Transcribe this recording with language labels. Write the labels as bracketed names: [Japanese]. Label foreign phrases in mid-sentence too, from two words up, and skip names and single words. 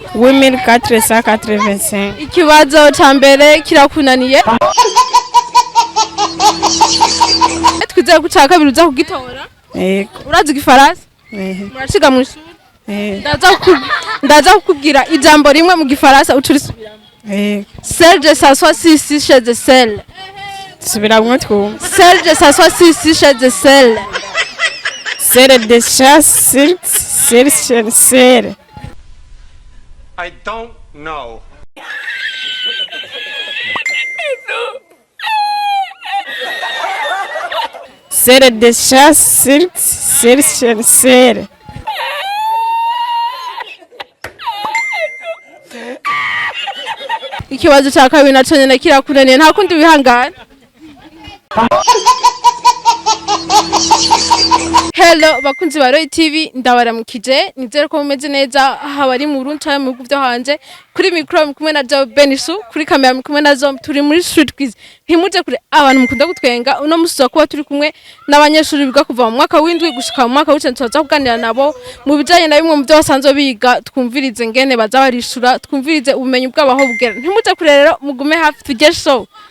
[Rundi] 8485. Ikibazo ca mbere kirakunaniye. Twizeye ko ca kabiri uza kugitora. Urazi igifaransa? Muraciga mu ishuri? Ndaza kukubwira ijambo rimwe mu gifaransa uca urisubiramo. [French] Celle de s'assoit ici chez de celle. [Rundi] Subiramo twumva. [French] Celle de s'assoit ici chez de celle. Celle de chasse celle. [English] I don't know. [French] Celle de chasse celle. [Rundi] Ikibazo ca kabiri naco nyene kirakunaniye nta kundi wihangana. Hello bakunzi ba Roy TV ndabaramukije nizere ko mumeze neza habari mu Burundi cyangwa mu bihugu byo hanze kuri micro kumwe na Banyeshure kuri kamera kumwe na Zom turi muri [English] street quiz [Rundi] ntimuje kure abantu mukunda gutwenga uno musuza kuba turi kumwe n'abanyeshuri biga kuva mu mwaka w'indwi gushika mu mwaka w'icenda tuza kuganira nabo mu bijanye na bimwe mu byo basanzwe biga twumvirize ngene baza barishura twumvirize ubumenyi bw'abaho bugera ntimuje kure rero mugume hafi tujye show.